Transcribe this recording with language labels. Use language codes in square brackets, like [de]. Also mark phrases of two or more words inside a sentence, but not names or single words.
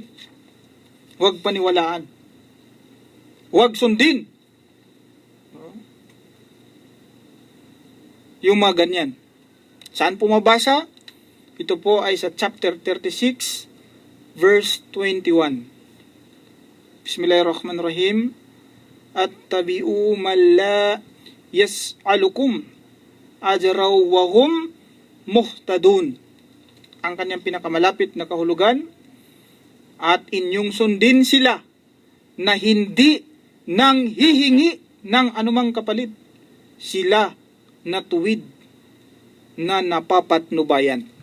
[tl] Huwag paniwalaan. Huwag sundin. Yung mga ganyan. Saan po mabasa? Ito po ay sa chapter 36, verse 21. [ar] بسم الله الرحمن الرحيم. اتبعوا من لا يسألكم أجرا وهم مهتدون. [tl] Ang kanyang pinakamalapit na kahulugan, at inyong sundin sila na hindi nang hihingi ng anumang kapalit, sila na tuwid na napapatnubayan.